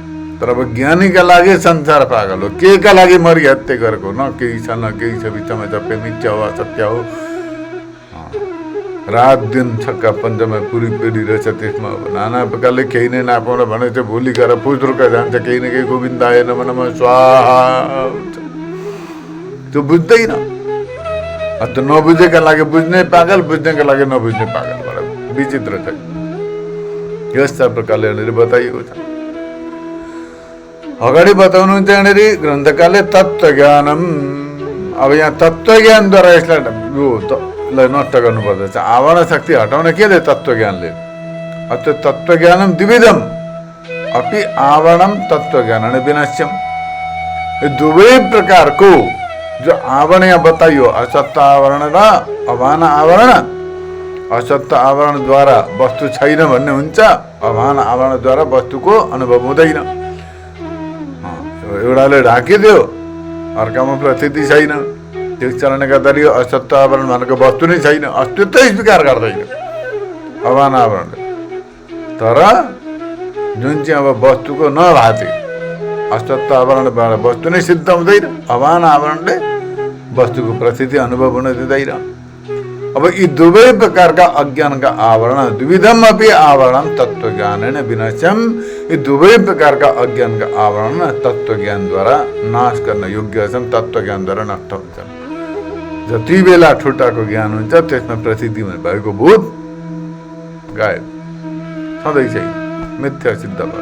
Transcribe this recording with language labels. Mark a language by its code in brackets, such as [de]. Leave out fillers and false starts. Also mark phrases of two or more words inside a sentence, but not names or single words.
[ne] तर अब ज्ञानीका लागि संसार पागल हो। के का लागि मरि हत्या गरेको, न केही छ न केही छ, बिचमा सबै मिथ्या हो, असत्य हो। रात दिन छक्का पञ्चमा पुरी पेरी रहेछ, त्यसमा नाना प्रकारले केही नै नापाउन भने चाहिँ भोलि गएर पुज्रुका जान्छ, केही न केही [sa] गोविन्दाय नमः नमः स्वाहा [ne] हुन्छ। त्यो बुझ्दैन। त्यो नबुझेका लागि बुझ्ने पागल, बुझ्नेका लागि नबुझ्ने पागल, बडा विचित्र छ। यस्ता प्रकारले यहाँनिर बताइएको छ। अगाडि बताउनुहुन्छ यहाँनिर ग्रन्थकारले तत्त्वज्ञानम। अब यहाँ तत्त्वज्ञानद्वारा यसलाई नष्ट गर्नुपर्दछ। आवरण शक्ति हटाउन के दे तत्त्वज्ञानले? [sa] त्यो तत्त्वज्ञानम द्विविधम अपि आवरणम तत्त्वज्ञान विनाश्यम। [ne] यो दुवै प्रकारको जो आवरण यहाँ बताइयो, असत्य आवरण र अभान आवरण। असत्य आवरणद्वारा वस्तु छैन भन्ने हुन्छ, अभान आवरणद्वारा वस्तुको अनुभव हुँदैन। एउटाले ढाकिदियो, अर्कामा प्रतीति छैन। त्यस कारणले गर्दाखेरि असत्य आवरण भनेको वस्तु नै छैन, अस्तित्व स्वीकार गर्दैन अभान आवरणले। तर जुन चाहिँ अब वस्तुको नभाते असत्य आवरणबाट वस्तु नै सिद्ध हुँदैन, अभान आवरणले वस्तुको प्रतीति अनुभव हुन दिँदैन। अब यी दुवै प्रकारका अज्ञानका आवरण, [sa] द्विविधम अपि आवरण तत्त्वज्ञानेन विनाश्यम। [ne] यी दुवै प्रकारका अज्ञानका आवरण तत्त्वज्ञानद्वारा नाश गर्न योग्य छन्, तत्त्वज्ञानद्वारा नष्ट हुन्छन्। जति बेला ठुटाको ज्ञान हुन्छ त्यसमा प्रतीतिमा भएको भूत गायब, सधैँ चाहिँ मिथ्या सिद्ध भयो।